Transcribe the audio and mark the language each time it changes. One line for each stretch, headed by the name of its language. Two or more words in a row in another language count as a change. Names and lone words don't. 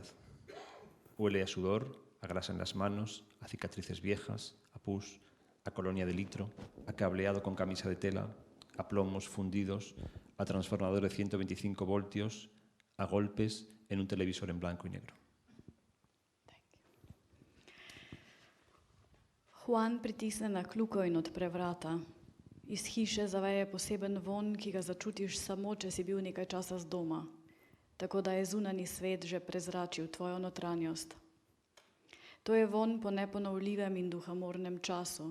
Spanish: Huele a sudor, a grasa en las manos, a cicatrices viejas, a pus, a colonia de litro, a cableado con camisa de tela, a plomos fundidos, a transformador de 125 voltios, a golpes en un televisor en blanco y negro.
Slovenian: Juan pritisne na kljuko in odpre vrata. Iz hiše zaveje poseben vonj, ki ga začutiš samo, če si bil nekaj časa z doma. Tako da je zunanji svet že prezračil tvojo notranjost. To je vonj po neponovljivem in duhamornem času.